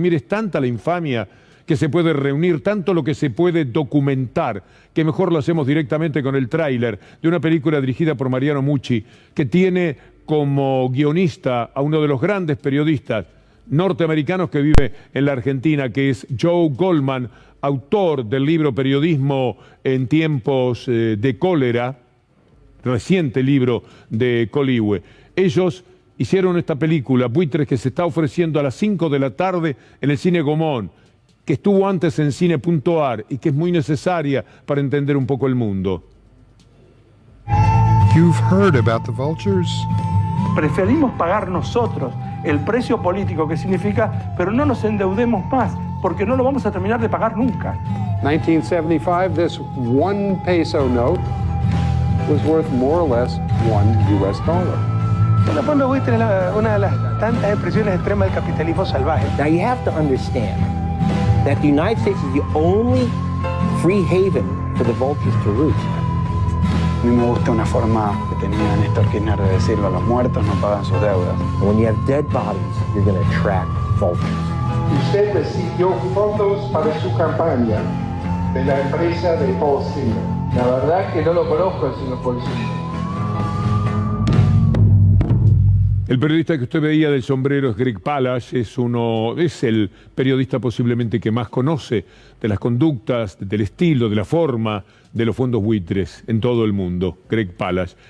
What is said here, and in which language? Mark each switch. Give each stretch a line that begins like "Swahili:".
Spanish: Mire, es tanta la infamia que se puede reunir, tanto lo que se puede documentar, que mejor lo hacemos directamente con el tráiler de una película dirigida por Mariano Mucci, que tiene como guionista a uno de los grandes periodistas norteamericanos que vive en la Argentina, que es Joe Goldman, autor del libro Periodismo en tiempos de cólera, reciente libro de Coligüe. Ellos hicieron esta película, Buitres, que se está ofreciendo a las 5 de la tarde en el Cine Gomón, que estuvo antes en Cine.ar y que es muy necesaria para entender un poco el mundo.
English: You've heard about the vultures.
Spanish: Preferimos pagar nosotros el precio político que significa, pero no nos endeudemos más, porque no lo vamos a terminar de pagar nunca.
English: 1975, this one peso note was worth more or less $1 US.
Spanish: El fondo buitre es una de las tantas expresiones extremas del capitalismo salvaje.
English: Now you have to understand that the United States is the only free haven for the vultures to roost.
Spanish: A mí me gusta una forma que tenía Néstor Kirchner de decirlo: los muertos no pagan sus deudas.
English: When you have dead bodies, you're going to attract vultures.
Spanish: Usted recibió fondos para su campaña de la empresa de Paul Singer. La verdad que no lo conozco al señor Paul Singer. El periodista que usted veía del sombrero es Greg Palast, es el periodista posiblemente que más conoce de las conductas, del estilo, de la forma de los fondos buitres en todo el mundo, Greg Palast.